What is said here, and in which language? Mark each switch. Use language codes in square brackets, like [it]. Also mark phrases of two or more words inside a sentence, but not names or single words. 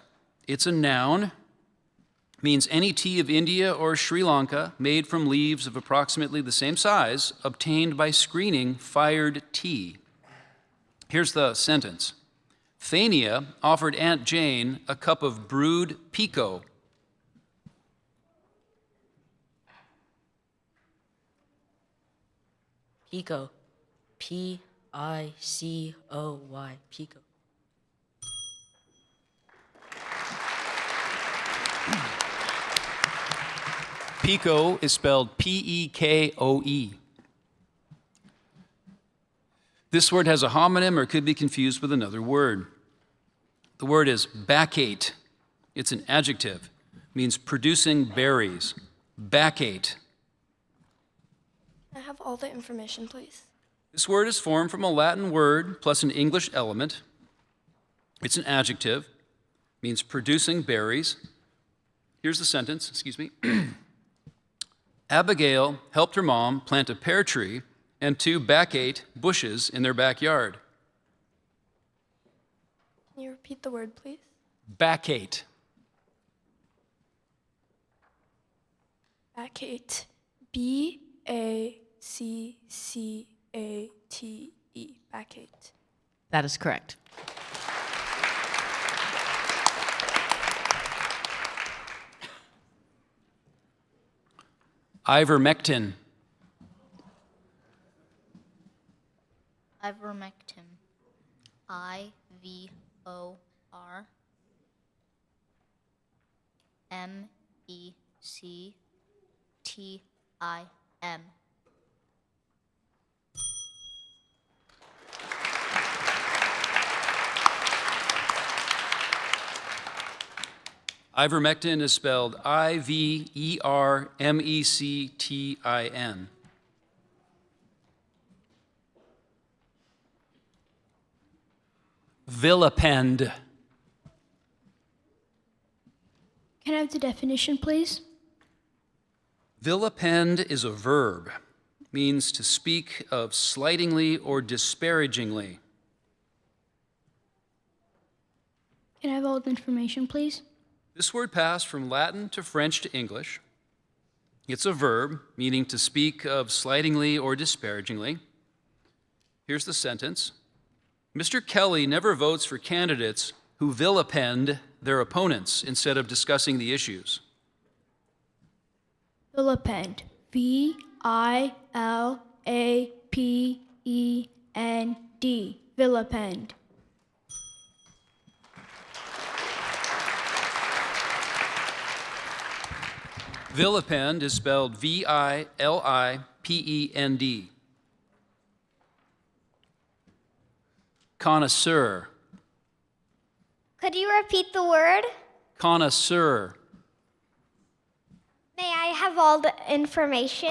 [en] It's a noun. Means any tea of India or Sri Lanka made from leaves of approximately the same size, obtained by screening fired tea. Here's the sentence. Thania offered Aunt Jane a cup of brewed pico. Pico. P-I-C-O-Y. Pico. Pico is spelled P-E-K-O-E. This word has a homonym or could be confused with another word. The word is baccate. It's an adjective. It means producing berries. Baccate. I have all the information, please. This word is formed from a Latin word plus an English element. It's an adjective. Means producing berries. Here's the sentence, excuse me. Abigail helped her mom plant a pear tree and 2 baccate bushes in their backyard. Can you repeat the word, please? Baccate. Baccate. B-A-C-C-A-T-E. Baccate. That is correct. Ivermectin. Ivermectin. I-V-O-R-M-E-C-T-I-M. Ivermectin is spelled I-V-E-R-M-E-C-T-I-N. Vilipend. Can I have the definition, please? Vilipend is a verb. It means to speak of slightingly or disparagingly. Can I have all the information, please? This word passed from Latin to French to English. It's a verb, meaning to speak of slightingly or disparagingly. Here's the sentence. Mr. Kelly never votes for candidates who vilipend their opponents instead of discussing the issues? Vilipend. V-I-L-A-P-E-N-D. Vilipend. Vilipend is spelled V-I-L-I-P-E-N-D. Connoisseur. Could you repeat the word? Connoisseur. May I have all the information?